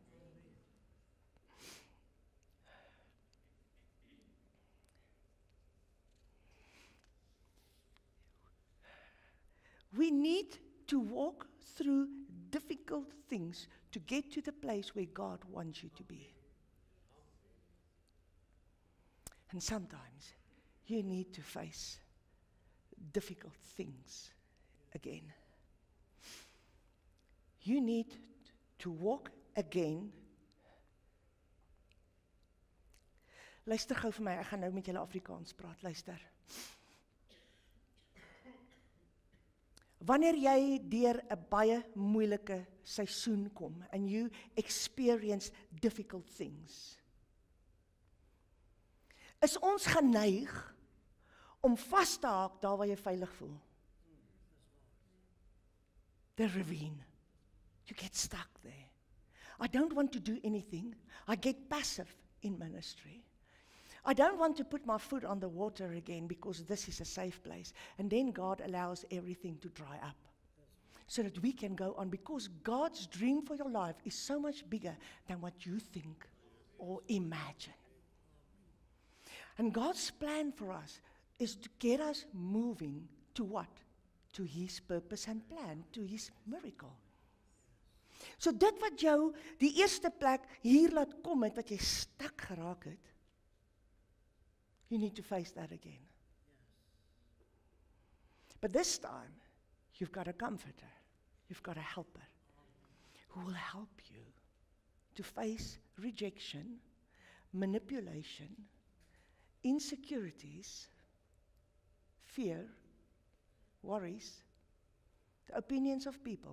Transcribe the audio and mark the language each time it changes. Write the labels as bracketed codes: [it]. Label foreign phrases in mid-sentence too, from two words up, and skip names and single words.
[en] We need to walk through difficult things to get to the place where God wants you to be. And sometimes you need to face difficult things again. You need to walk again. [af] Luister gou vir my, ek gaan nou met julle Afrikaans praat, luister. Wanneer jy deur 'n baie moeilike seisoen kom [en] and you experience difficult things, [af] is ons geneig om vas te haak daar waar jy veilig voel. [en] The ravine. You get stuck there. I don't want to do anything. I get passive in ministry. I don't want to put my foot on the water again because this is a safe place. And then God allows everything to dry up so that we can go on, because God's dream for your life is so much bigger than what you think or imagine. And God's plan for us is to get us moving to what? To His purpose and plan, to His miracle. [af] So dit wat jou die eerste plek hier laat kom het, wat jy stuk geraak het, [en] you need to face that again. But this time, you've got a comforter, you've got a helper who will help you to face rejection, manipulation, insecurities, fear, worries, the opinions of people.